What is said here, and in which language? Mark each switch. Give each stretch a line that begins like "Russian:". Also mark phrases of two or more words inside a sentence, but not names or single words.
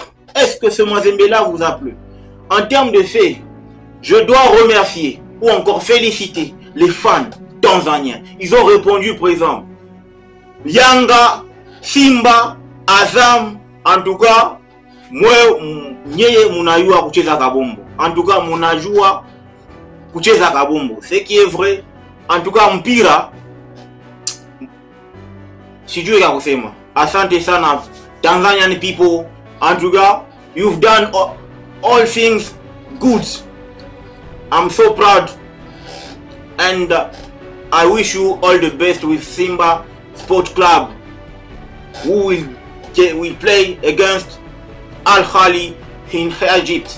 French: Est-ce que ce Mazembe-là vous a plu? En termes de faits, je dois remercier ou encore féliciter les fans tanzaniens. Ils ont répondu présent. Yanga, Simba, Azam, en tout cas, moi,
Swahili: nyeye munayua kucheza kabombo.
French: En tout cas,
Swahili: munajua kucheza kabombo.
French: Ce qui est vrai. En tout cas,
Swahili: mpira sijui ya kusema. Asante sana
English: Tanzanian people.
French: En tout cas,
English: you've done all things good. I'm so proud. And I wish you all the best with Simba Sport Club, who will play against Al Ahly in Egypt.